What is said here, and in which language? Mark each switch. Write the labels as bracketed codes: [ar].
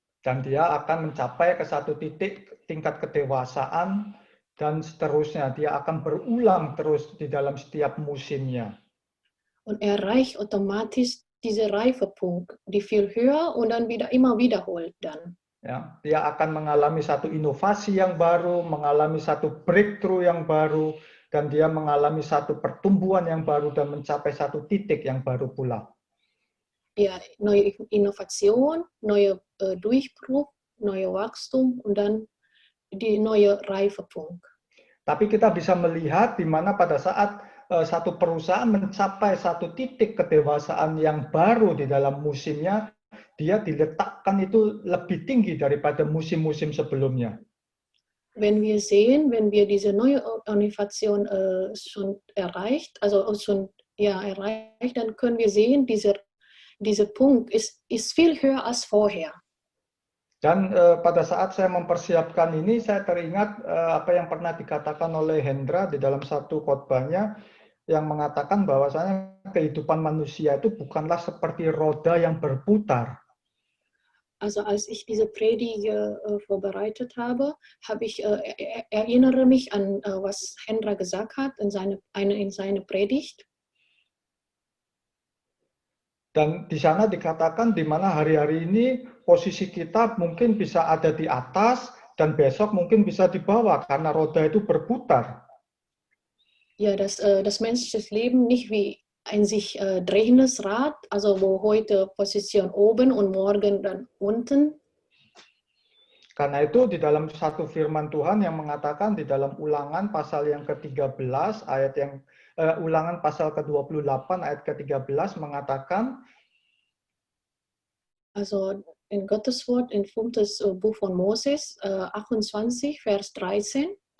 [id] Dan dia akan mencapai ke satu tingkat kedewasaan dan seterusnya. Dia akan berulang terus di dalam setiap musimnya. [de] Und erreicht automatisch diese Reifepunkt, die viel höher und dann immer wiederholt dann. [id] Ya, dia akan mengalami satu inovasi yang baru, mengalami satu breakthrough yang baru, dan dia mengalami satu pertumbuhan yang baru dan mencapai satu titik yang baru pula. [de] Ja, neue Innovation, neue Durchbruch, neue Wachstum und dann die neue Reifepunkt. [id] Tapi kita bisa melihat di mana pada saat satu perusahaan mencapai satu titik kedewasaan yang baru di dalam musimnya, dia diletakkan itu lebih tinggi daripada musim-musim sebelumnya. [de] Wenn wir sehen, wenn wir diese neue Innovation schon erreicht, erreicht, dann können wir sehen, dieser Punkt ist viel höher als vorher. [id] Dan pada saat saya mempersiapkan ini, saya teringat apa yang pernah dikatakan oleh Hendra di dalam satu khotbahnya, yang mengatakan bahwasanya kehidupan manusia itu bukanlah seperti roda yang berputar. [de] Also als ich diese Predige vorbereitet habe, erinnere mich an was Hendra gesagt hat in seine Predigt. [id] Dan di sana dikatakan di mana hari-hari ini posisi kita mungkin bisa ada di atas dan besok mungkin bisa di bawah karena roda itu berputar. [de] Ja, das menschliche Leben nicht wie ein sich drehendes Rad, also wo heute Position oben und morgen dann unten. [id] Karena itu di dalam satu firman Tuhan yang mengatakan di dalam Ulangan pasal yang ke-13 ayat yang Ulangan pasal ke-28 ayat ke-13 mengatakan, [de] also in Gottes Wort in 5. Buch von Moses 28 Vers 13.